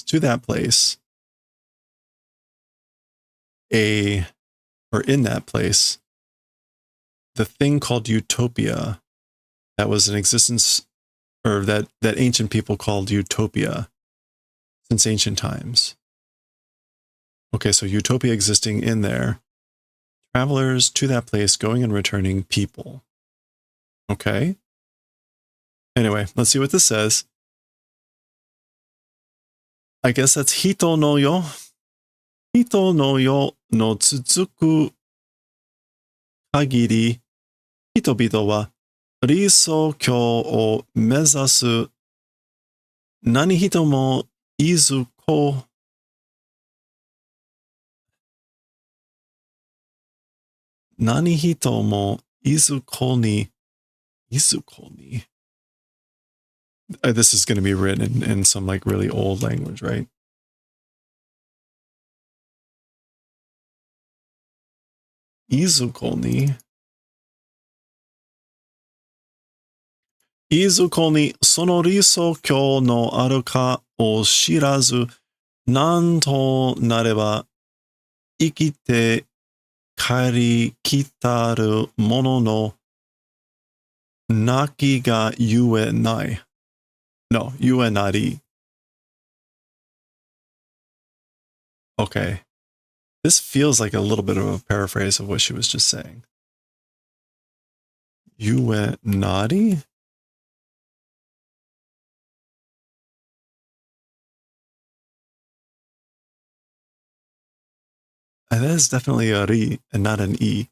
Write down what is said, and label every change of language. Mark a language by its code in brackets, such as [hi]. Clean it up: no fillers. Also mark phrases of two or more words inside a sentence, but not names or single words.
[en] To that place, in that place, the thing called utopia that was in existence, or that ancient people called utopia since ancient times. Okay, so utopia existing in there. Travelers to that place, going and returning people. Okay. Anyway, let's see what this says. I guess that's [ja] 人の世. 人の世の続く限り、人々は理想郷を目指す何人もいずこ. 何人もいずこに. いずこに. [en] This is going to be written in some like really old language, right? [ja] いずこに. いずこにその理想郷のあるかを知らずなんとなれば生きてかり来たる者の無きが故ない. No, 故なり. [en] Okay. This feels like a little bit of a paraphrase of what she was just saying. [ja] 故なり? [en] That is definitely a ri and not an e.